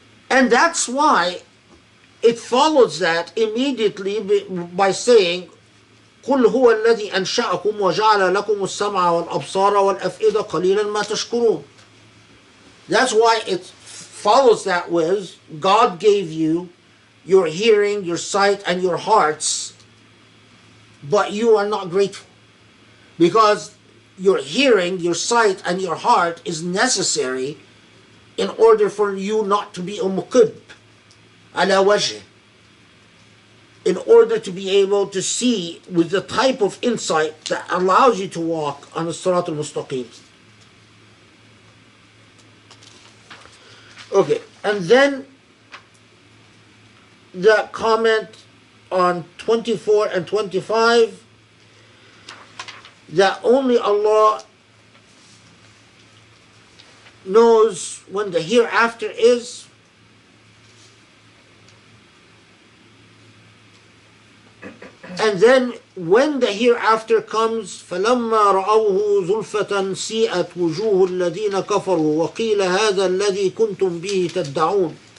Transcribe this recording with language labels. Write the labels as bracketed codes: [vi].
[en] And that's why it follows that immediately by saying, [ar] قُلْ هُوَ الَّذِي أَنْشَأَكُمْ وَجَعَلَ لَكُمُ السَّمْعَ وَالْأَبْصَارَ وَالْأَفْئِدَةَ قَلِيلًا مَا تَشْكُرُونَ. [en] That's why it follows that with, God gave you your hearing, your sight, and your hearts, but you are not grateful. Because your hearing, your sight, and your heart is necessary in order for you not to be a [ar] muqib, ala wajh, [en] in order to be able to see with the type of insight that allows you to walk on the Sirat al-Mustaqim. Okay, and then the comment on 24 and 25, that only Allah knows when the hereafter is. And then when the hereafter comes, [ar] فَلَمَّا رَأَوْهُ زُلْفَةً سِيئَتْ وُجُوهُ الَّذِينَ كَفَرُوا وَقِيلَ هَذَا الَّذِي كُنْتُمْ بِهِ تَدَّعُونَ.